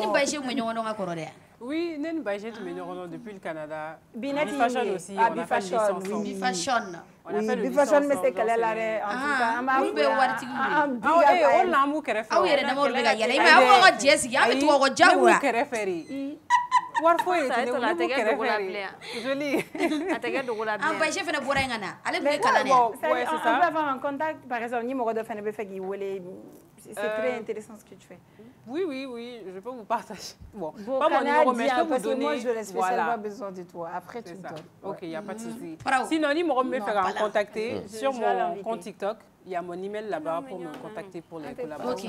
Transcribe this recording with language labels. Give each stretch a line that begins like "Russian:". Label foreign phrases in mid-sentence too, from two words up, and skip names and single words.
Bambara: I ni Baïché kun bɛ ɲɔgɔn dɔn ka kɔrɔ dɛ. Oui, ne ni Baïché tun bɛ ɲɔgɔn dɔn
French: depuis le Canada.
Bambara: Bineti
French: Fashion aussi, on a fait licence.
Bambara: Bifashion bɛ se kɛlɛ la dɛ.
French: En tout cas,
Bambara: an b'a olu bɛ waritigi de. O de la an b'u kɛrɛfɛ. Aw yɛrɛ damaw de bɛ ka yɛlɛ. I m'a ye aw ka jɛ sigi an bɛ tugu aw kɔ jagoya. Ne b'u kɛrɛfɛ de. Wari foyi ye tɛ ne b'u kɛrɛfɛ. Joli. A tɛ kɛ dogo la bilen. An Baïché fana bɔra yen ka na. Ale tun bɛ kalan de.
French: On peut avoir un contact par exemple
Bambara: ni mɔgɔ dɔ fana bɛ fɛ k'i wele.
French: C'est très intéressant ce que tu fais. Oui, je peux vous partager. Bon, pas mon numéro, mais je peux vous donner. Moi, je spécialement besoin de toi. Après, tu me donnes. Ok, il n'y a pas de souci. Sinon, ni me faire contacter sur mon compte TikTok. Il y a mon email là-bas pour me contacter pour les collaborations.